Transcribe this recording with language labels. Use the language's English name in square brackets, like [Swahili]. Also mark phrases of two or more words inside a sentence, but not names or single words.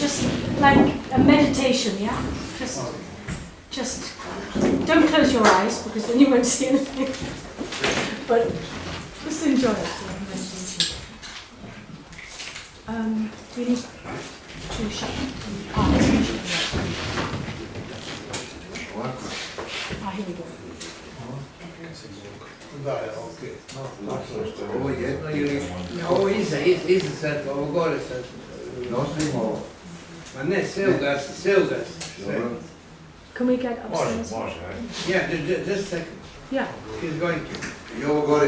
[English] Just like a meditation, yeah? Just don't close your eyes, because then you won't see anything. But just enjoy it. We need to shut here we go. [Croatian] Ovo jedno ili... Ovo iza sad, ovo gore sad. Nosimo ovo. Ma ne, sve ugasi, sve. [English] Can we get upstairs? Yeah, just a second. Yeah. He's going to. [Croatian] I ovo gore.